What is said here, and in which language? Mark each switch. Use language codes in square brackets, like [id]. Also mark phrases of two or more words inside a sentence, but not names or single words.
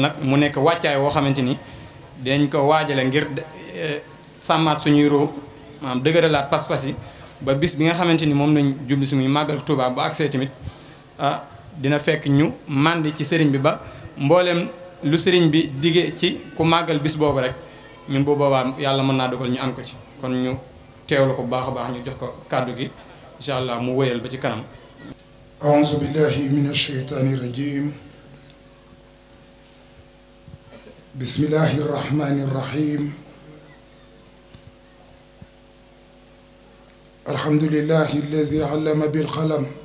[wo] nag mu nekk wàccaay woo xamante ni dañ ko waajale ngir sàmmaat suñuy roo maanaam dëgëralaat pas-pas yi ba bis bi nga xamante ni moom lañ jublu si muy màggalu Tuubaa bu agsee tamit dina fekk ñu màndi ci sëriñ bi ba mboolem lu sëriñ bi digee ci ku màggal bis boobu rek ñun bu boobaa yàlla mën naa dogal ñu am ko ci kon ñu teewlu ko bu baax a baax ñu jox ko kàddu gi [ar] إن شاء الله [wo] mu wëyal ba ci kanam. [ar] أعوذ بالله من الشيطان الرجيم بسم الله الرحمن الرحيم الحمد لله الذي علم بالقلم